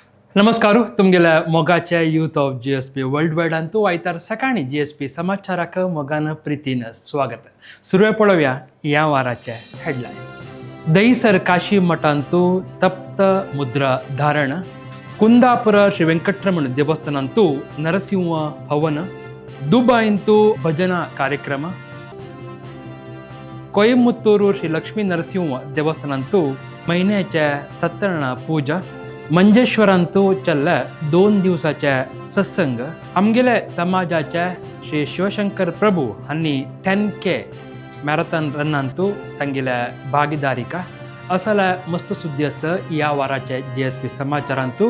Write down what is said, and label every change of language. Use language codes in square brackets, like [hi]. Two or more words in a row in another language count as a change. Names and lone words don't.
[kok] नमस्कार तुमगेल्या मोगाच्या [en] Youth of GSP World Wide [kok] आणि तो आयतार सकाळी GSP समाचाराक मोगान प्रितीन स्वागत. सुरवेळ पळोवया या वाराचे हेडलाईन्स. दहीसर काशी मठांतू तप्त मुद्रा धारण, कुंदापुर श्री ವೆಂಕಟರಮಣ ದೇವಸ್ಥಾನಂತೂ ನರಸಿಂಹ ಹವನ, ದುಬೈಂತೂ ಭಜನಾ ಕಾರ್ಯಕ್ರಮ, ಕೊಯಮತ್ತೂರು ಶ್ರೀ ಲಕ್ಷ್ಮೀ ನರಸಿಂಹ ದೇವಸ್ಥಾನಂತೂ महिन्याच्या सत्यनारायण पूजा, मंजेश्वरांतू चल्ल 2 दिवसाचे सत्संग, आमगेले समाजाचे श्री शिवशंकर प्रभू हांनी 10K मॅरेथॉन रनांतू तांगेल्या भागीदारीका असल्या मस्त सुद्दी आसा या वाराचे GSP समाचारांतू.